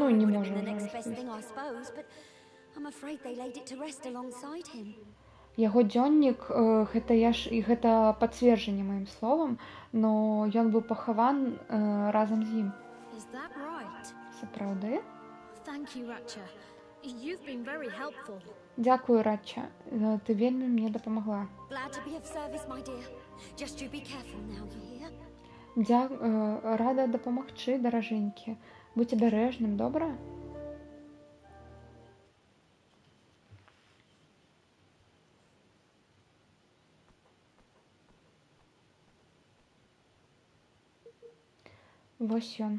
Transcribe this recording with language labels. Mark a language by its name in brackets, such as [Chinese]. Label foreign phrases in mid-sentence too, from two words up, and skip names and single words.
[Belarusian] Ну, не [English] would have [Belarusian] можа [English] been the [Belarusian] ўжо [English] next best [Belarusian] распавесці. [English] thing, I suppose, but I'm afraid they laid it to rest alongside him. [Belarusian] Яго дзённік, гэта пацверджанне маім словам, но ён быў пахаван разам з ім. [English] Is that right? [Belarusian] Сапраўды? [English] Thank you, Ratcha. You've been very helpful. [Belarusian] Дзякую, Ратча. Ты вельмі мне дапамагла. [English] Glad to be of service, my dear. Just you be careful now, you hear? [Belarusian] Рада дапамагчы, даражэнькі. Будь абярэжным, добра? Вось ён.